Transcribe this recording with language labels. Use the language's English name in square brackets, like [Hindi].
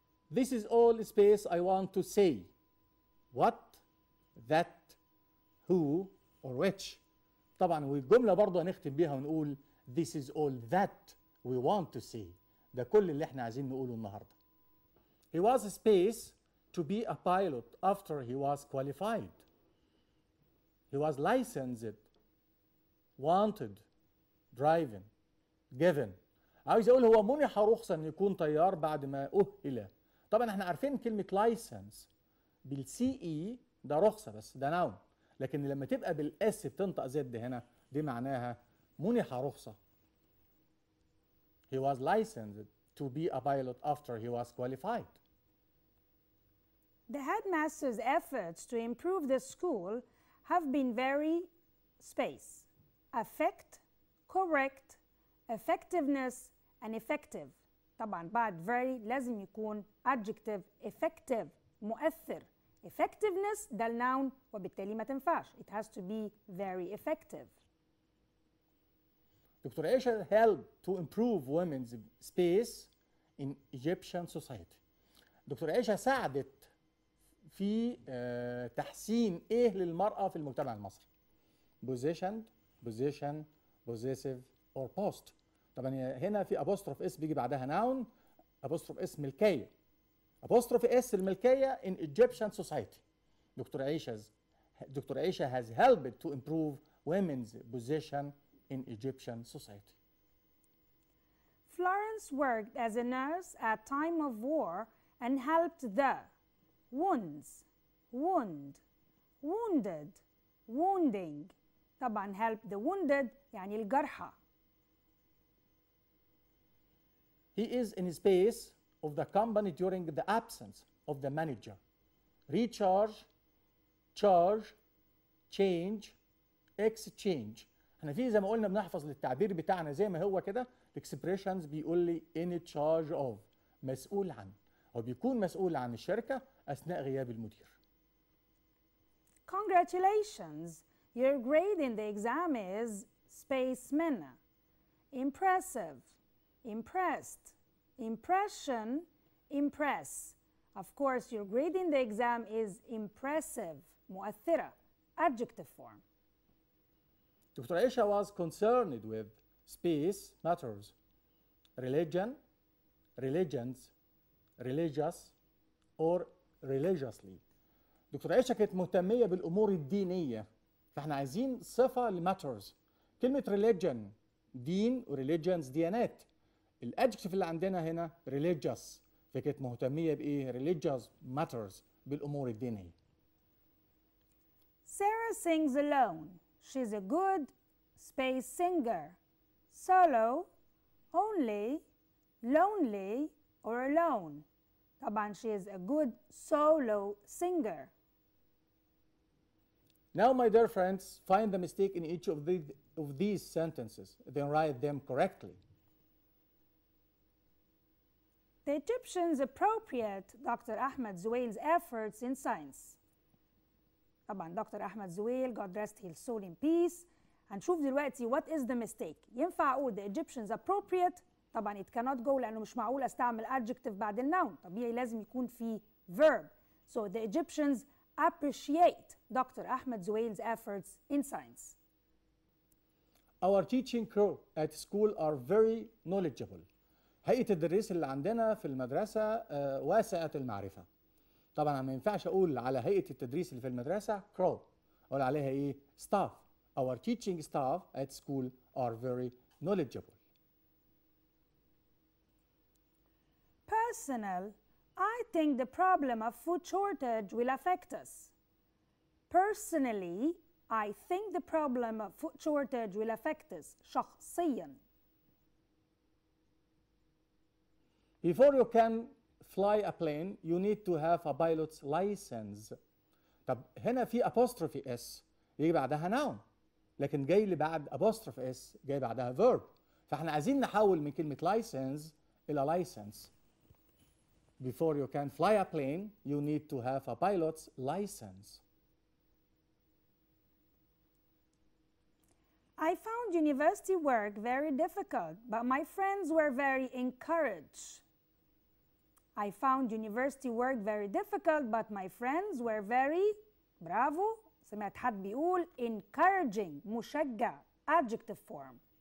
[English] This is all space I want to say. What, that, who, or which. [Arabic] طبعا والجملة برضه هنختم بيها ونقول [English] this is all that we want to say. [Arabic] ده كل اللي احنا عايزين نقوله النهارده. [English] He was space to be a pilot after he was qualified. He was licensed, wanted, driven, given. [Arabic] عاوز اقول هو منح رخصة ان يكون طيار بعد ما أهل. طبعا احنا عارفين كلمة license بالسي اي ده رخصة بس ده نون. لكن لما تبقى بالاس بتنطق زد هنا دي معناها منح رخصة. [English] He was licensed to be a pilot after he was qualified. The headmaster's efforts to improve the school have been very space, affect, correct, effectiveness, and effective. [Arabic] طبعا بعد very لازم يكون [English] adjective effective [Arabic] مؤثر. Effectiveness ده النون وبالتالي ما تنفعش. [English] It has to be very effective. Doctor Aisha helped to improve women's space in Egyptian society. [Arabic] دكتور عيشة ساعدت في تحسين ايه للمرأة في المجتمع المصري. [English] Positioned, position, possessive or post. [Arabic] طبعا هنا في apostrophe اس بيجي بعدها noun apostrophe اس ملكية. apostrophe اس الملكية [English] in Egyptian society. Doctor Aisha has helped to improve women's position in Egyptian society. Florence worked as a nurse at time of war and helped the wounds, wound, wounded, wounding. [Arabic] طبعا [English] help the wounded [Arabic] يعني الجرحى. [English] He is in space of the company during the absence of the manager. Recharge, charge, change, exchange. [Arabic] احنا في زي ما قلنا بنحفظ للتعبير بتاعنا زي ما هو كده الاكسبريشنز بيقول لي [English] in charge of [Arabic] مسؤول عن هو بيكون مسؤول عن الشركة أثناء غياب المدير. [English] Congratulations! Your grade in the exam is spaceman. Impressive, impressed, impression, impress. Of course, your grade in the exam is impressive, [Arabic] مؤثرة, [English] adjective form. Dr. Aisha was concerned with space matters, religion, religions, religious, or religiously. [Arabic] دكتور عائشة كانت مهتمية بالأمور الدينية، فاحنا عايزين صفة لماترز. كلمة religion دين وريليجنز ديانات. الادجكتيف اللي عندنا هنا religious، فكانت مهتمية بإيه؟ [English] religious matters [Arabic] بالأمور الدينية. [English] Sarah sings alone. She's a good space singer. Solo, only, lonely, or alone. طبعا she is a good solo singer. Now, my dear friends, find the mistake in each of these sentences, then write them correctly. The Egyptians appropriate Dr. Ahmed Zuweil's efforts in science. [Arabic] طبعا Dr. [English] Ahmed Zuweil, God rest his soul in peace. [Arabic] هنشوف دلوقتي [English] what is the mistake. [Arabic] ينفع أقول [English] the Egyptians appropriate؟ [Arabic] طبعا [English] it cannot go [Arabic] لأنه مش معقول أستعمل adjective بعد النون. طبيعي لازم يكون في verb. [English] So the Egyptians appreciate Dr. Ahmed Zuweil's efforts in science. Our teaching crew at school are very knowledgeable. [Arabic] هيئة التدريس اللي عندنا في المدرسة واسعة المعرفة. طبعا ما ينفعش أقول على هيئة التدريس اللي في المدرسة crew، أقول عليها إيه؟ staff. [English] Our teaching staff at school are very knowledgeable. Personnel, I think the problem of food shortage will affect us. Personally, I think the problem of food shortage will affect us. [Arabic] شخصياً. [English] Before you can fly a plane, you need to have a pilot's license. [Arabic] طب هنا في apostrophe s يجي بعدها noun، لكن جاي لي بعد apostrophe s جاي بعدها verb، فاحنا عايزين نحول من كلمة license إلى license. [English] Before you can fly a plane, you need to have a pilot's license. I found university work very difficult, but my friends were very encouraged. I found university work very difficult, but my friends were very bravo. [Arabic] سمعت حد بيقول encouraging مشجع adjective form.